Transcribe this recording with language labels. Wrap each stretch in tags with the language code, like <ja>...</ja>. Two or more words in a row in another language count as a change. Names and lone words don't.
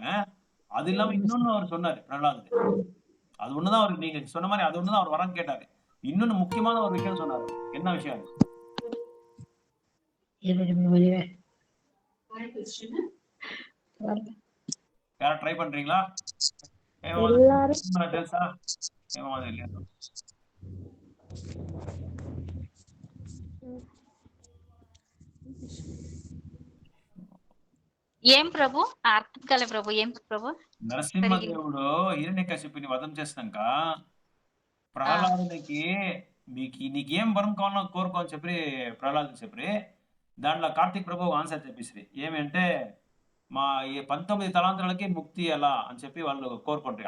<ta>அது இல்லாம இன்னொன்னு அவர் சொன்னாரு பிரகலாதர். அது ஒண்ணுதான் அவர், நீங்க சொன்ன மாதிரி அது ஒண்ணுதான் அவர் வரம் கேட்டாரு. இன்னொன்னு முக்கியமான ஒரு விஷயம் சொன்னாரு. என்ன விஷயம்? யாரா ட்ரை பண்றீங்களா?</ta> <te>తెలుసా? ఏం ప్రభు? అర్థం కాలే ప్రభు. ఏం ప్రభు? నరసింహదేవుడు హిరణ్యకశిపుని వధం చేసినాక ప్రహ్లాదునికి నీకేం వరం కావాలో కోరుకో అని చెప్పి ప్రహ్లాదు చెప్పి దాంట్లో కార్తీక్ ప్రభు ఆన్సర్ చెప్పేసి ఏమంటే మా 19 తలాంతరాలకి ముక్తి ఎలా అని చెప్పి వాళ్ళు కోరుకుంటారు.</te>